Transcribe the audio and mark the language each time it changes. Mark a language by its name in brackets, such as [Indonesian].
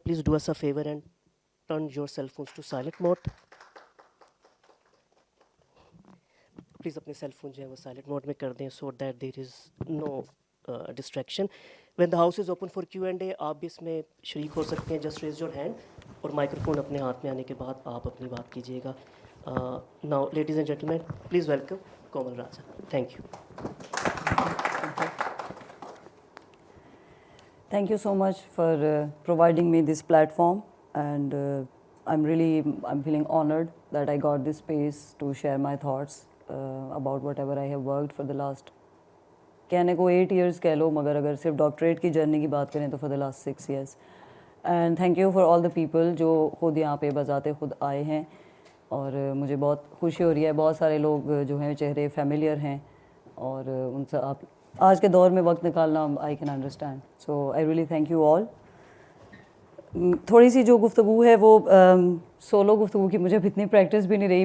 [English] Please do us a favor and turn your cell phones to silent mode. Please [Hindi] अपने cell phone जो है वो silent mode में कर दें [English] so that there is no distraction. When the house is open for Q&A, [Hindi] आप भी इसमें शरीक हो सकते हैं. [English] Just raise your hand [Hindi] और microphone अपने हाथ में आने के बाद आप अपनी बात कीजिएगा. [English] Now, ladies and gentlemen, please welcome Komal Raja. Thank you. Thank you so much for providing me this platform, and I'm feeling honored that I got this space to share my thoughts about whatever I have worked for the last, [Hindi] कहने को 8 years कह लो, मगर अगर सिर्फ doctorate की journey की बात करें तो [English] for the last 6 years. And thank you for all the people [Hindi] जो खुद यहाँ पे बजाते खुद आए हैं, और मुझे बहुत खुशी हो रही है. बहुत सारे लोग जो हैं चेहरे फेमिलियर हैं, और उनसे आप आज के दौर में वक्त निकालना [English] I can understand. So I really thank you all. [Hindi] थोड़ी सी जो गुफ्तगू है वो सोलो गुफ्तगू की मुझे इतनी प्रैक्टिस भी नहीं रही.